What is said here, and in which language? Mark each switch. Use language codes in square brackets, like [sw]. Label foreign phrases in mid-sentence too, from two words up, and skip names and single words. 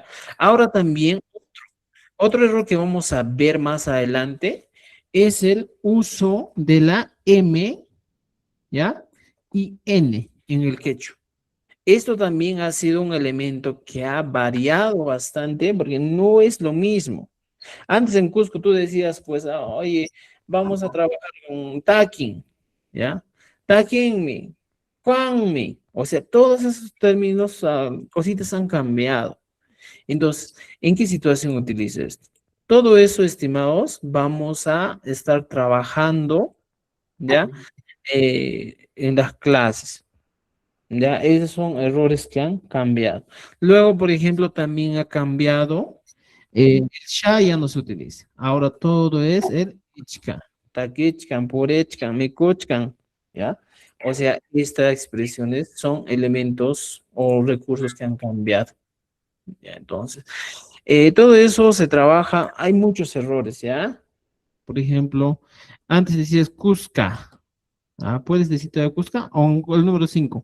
[es] Ahora también otro error que vamos a ver más adelante es el uso de la M, ¿ya? Y N en el quechua. Esto también ha sido un elemento que ha variado bastante porque no es lo mismo. Antes en Cusco tú decías, pues, oye, vamos a trabajar con taquen, ¿ya? [qu] Taquen cuanme. [es] O sea, todos esos términos, cositas han cambiado. Entonces, ¿en qué situación utiliza esto? Todo eso, estimados, vamos a estar trabajando, ¿ya? En las clases, ¿ya? Esos son errores que han cambiado. Luego, por ejemplo, también ha cambiado, el ya no se utiliza. Ahora todo es el [qu] ichkan, takichkan, purechkan, mikuchkan, [es] ¿ya? O sea, estas expresiones son elementos o recursos que han cambiado. ¿Ya? Entonces, todo eso se trabaja, hay muchos errores, ¿ya? Por ejemplo, antes decías Cusca, puedes decir todavía Cusca, o el número 5.